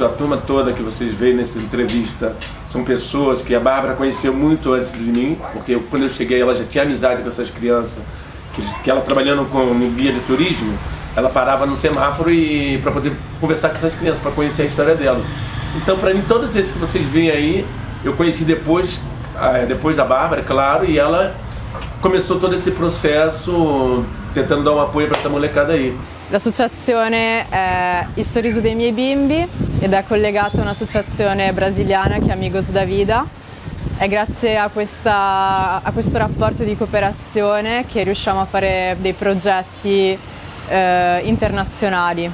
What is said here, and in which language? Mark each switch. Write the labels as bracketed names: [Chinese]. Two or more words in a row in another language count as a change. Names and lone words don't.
[Portuguese] A turma toda que vocês veem nessa entrevista são pessoas que a Bárbara conheceu muito antes de mim, porque quando eu cheguei ela já tinha amizade com essas crianças, que ela trabalhando no guia de turismo, ela parava no semáforo para poder conversar com essas crianças, para conhecer a história delas. Então, para mim, todos esses que vocês veem aí, eu conheci depois da Bárbara, claro, e ela começou todo esse processo tentando dar um apoio para essa molecada aí. [Italian] L'associazione è Il Sorriso dei Miei Bimbi ed è collegata a un'associazione brasiliana che è Amigos da Vida. È grazie a questo rapporto di cooperazione che riusciamo a fare dei progetti internazionali.